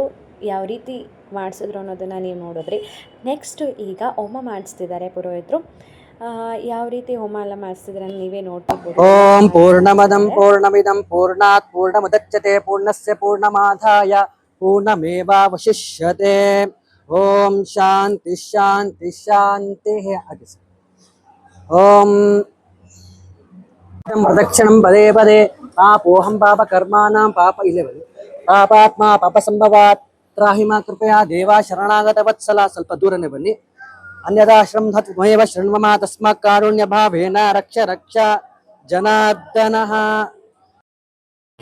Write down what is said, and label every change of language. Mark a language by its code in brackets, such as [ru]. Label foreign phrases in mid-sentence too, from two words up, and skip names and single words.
[kn] ಯಾವ ರೀತಿ ಮಾಡಿಸಿದ್ರು ಅನ್ನೋದನ್ನು ನೀವು ನೋಡಿದ್ರಿ. ನೆಕ್ಸ್ಟು ಈಗ ಹೋಮ ಮಾಡಿಸ್ತಿದ್ದಾರೆ ಪುರೋಹಿತರು. ಯಾವ ರೀತಿ ಹೋಮ ಎಲ್ಲ ಮಾಡಿಸ್ತಿದ್ರೆ ನೀವೇ ನೋಡ್ತಿರ್ಬೋದು. [sa] ಓಂ ಪೂರ್ಣಮದಂ ಪೂರ್ಣಮಿದಂ ಪೂರ್ಣಾತ್ ಪೂರ್ಣಮುದಚ್ಯತೆ ಪೂರ್ಣಸ್ಯ ಪೂರ್ಣಮಾದಾಯ ಪೂರ್ಣಮೇವಾವಶಿಷ್ಯತೆ. ಓಂ ಶಾಂತಿ ಶಾಂತಿ ಶಾಂತಿ. ಓಂ ಪ್ರದಕ್ಷಿಣಂ ಪದೇ ಪದೇ ಪಾಪೋಹಂ ಪಾಪ ಕರ್ಮಾನಾಂ ಪಾಪಾತ್ಮ ಪಾಪ ಸಂಭವಾತ್ ತ್ರಾಹಿಮ ಕೃಪಯಾ ದೇವ ಶರಣಾಗತ ವತ್ಸಲ. [kn] ಸ್ವಲ್ಪ ದೂರನೇ ಬನ್ನಿ. [sa] ಅನ್ಯದಾಶ್ರಮ ಧತ್ವಮೇವ ಶೃಣ್ವಮ ತಸ್ಮಾತ್ ಕಾರುಣ್ಯ ಭಾವೇನ ರಕ್ಷ ರಕ್ಷ ಜನಾರ್ದನಃ.